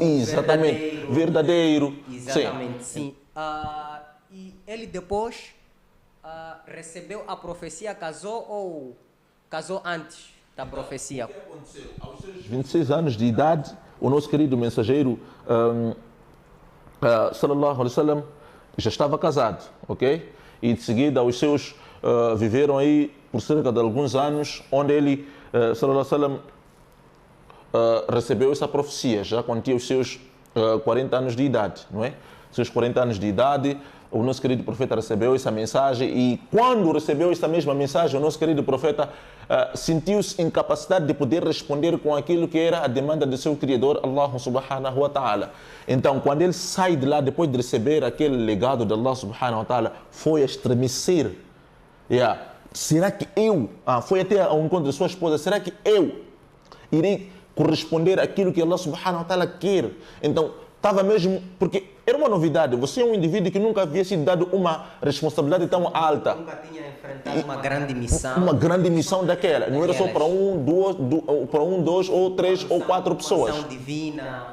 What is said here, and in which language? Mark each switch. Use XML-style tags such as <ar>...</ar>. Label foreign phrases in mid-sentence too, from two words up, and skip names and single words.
<pt>exatamente, verdadeiro. Exatamente, sim. E ele depois recebeu a profecia, casou ou casou antes da profecia? O que aconteceu? Aos seus 26 anos de idade, o nosso querido mensageiro</pt> <ar>صلى الله عليه وسلم</ar> <pt>já estava casado, ok? E de seguida os seus viveram aí por cerca de alguns anos, onde ele</pt> <ar>صلى الله عليه وسلم</ar> <pt>recebeu essa profecia, já quando tinha os seus 40 anos de idade, não é? Seus 40 anos de idade, o nosso querido profeta recebeu essa mensagem e quando recebeu essa mesma mensagem, o nosso querido profeta sentiu-se incapacidade de poder responder com aquilo que era a demanda do seu Criador,</pt> <ar>الله سبحانه وتعالى.</ar> <pt>Então, quando ele sai de lá, depois de receber aquele legado de Allah</pt> <ar>سبحانه وتعالى,</ar> <pt>foi a estremecer. Será que eu, foi até ao encontro de sua esposa, será que eu irei corresponder àquilo que Allah</pt> <ar>سبحانه وتعالى</ar> <pt>quer? Então, estava mesmo, porque era uma novidade. Você é um indivíduo que nunca havia sido dado uma responsabilidade tão alta. Nunca tinha enfrentado uma grande missão. Uma grande missão daquela. Não era só para dois ou três ou quatro pessoas. Missão divina.</pt>